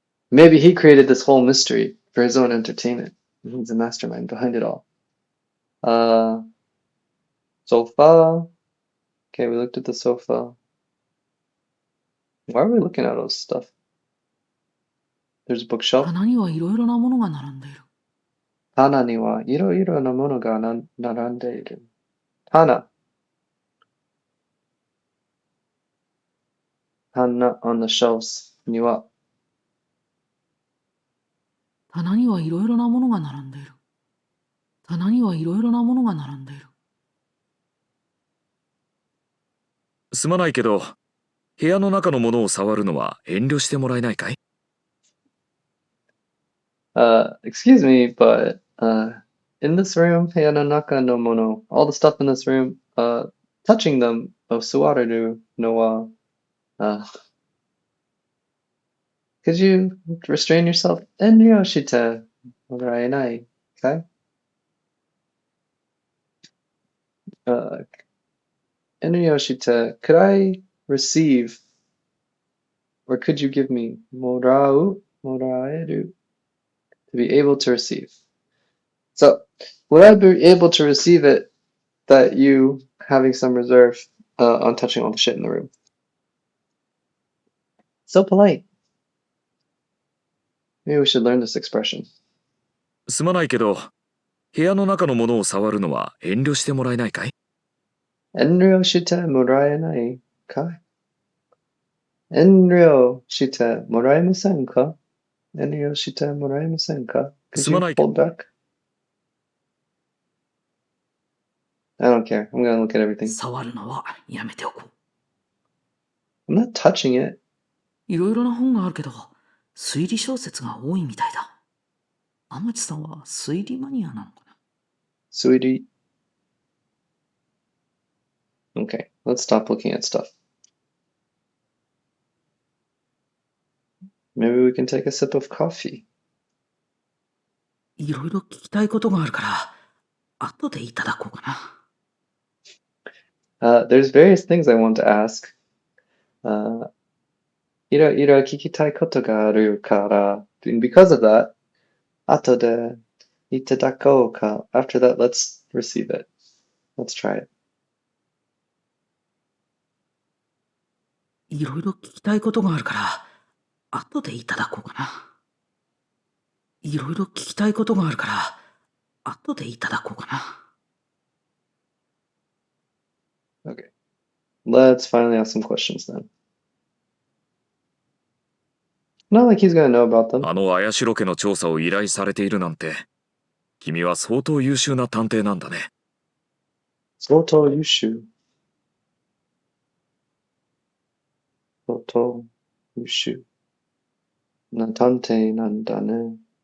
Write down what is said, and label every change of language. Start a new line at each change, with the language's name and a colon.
English: Maybe he created this whole mystery for his own entertainment. He's a mastermind behind it all. So Sofa. Okay, we looked at the sofa. Why are we looking at all this stuff? There's a bookshelf.
Japanese: 棚にはいろいろなものが並んでいる。棚にはいろいろなものが並んでいる。棚。棚
English: on the shelves
Japanese: には。棚にはいろいろなものが並んでいる。棚にはいろいろなものが並んでいる。すまないけど、部屋の中のものを触るのは遠慮してもらえないかい？
English: Excuse me, but in this room,
Japanese: 部屋の中のもの,
English: all the stuff in this room, touching them
Japanese: を座れるのは,
English: could you restrain yourself?
Japanese: 遠慮してもらえない okay? 遠慮して
English: could I receive or could you give me
Japanese: もらえる
English: to be able to receive. So, would I be able to receive it that you having some reserve on touching all the shit in the room? So polite. Maybe we should learn this expression.
Japanese: すまないけど、部屋の中のものを触るのは遠慮してもらえないかい？遠慮してもらえないか？遠慮してもらえませんか？遠慮してもらえませんか？
English: Could
Japanese: すま
English: you
Japanese: ないけど、
English: hold back? I don't care. I'm gonna look at everything.
Japanese: 触るのはやめておこう。
English: I'm not touching it.
Japanese: いろいろな本があるけど、推理小説が多いみたいだ。天地さんは推理マニアなのかな？
English: Sweetie. Okay, let's stop looking at stuff. Maybe we can take a sip of coffee.
Japanese: いろいろ聞きたいことがあるから、後でいただこうかな。
English: There's various things I want to ask.
Japanese: いろいろ聞きたいことがあるから、
English: and because of that,
Japanese: 後でいただこうか.
English: After that, let's receive it. Let's try it.
Japanese: いろいろ聞きたいことがあるから、後でいただこうかな。いろいろ聞きたいことがあるから、後でいただこうかな。
English: Okay. Let's finally ask some questions then. Not like he's gonna know about them.
Japanese: あの綾代家の調査を依頼されているなんて、君は相当優秀な探偵なんだね。相当優秀。相当優秀な探偵なんだね。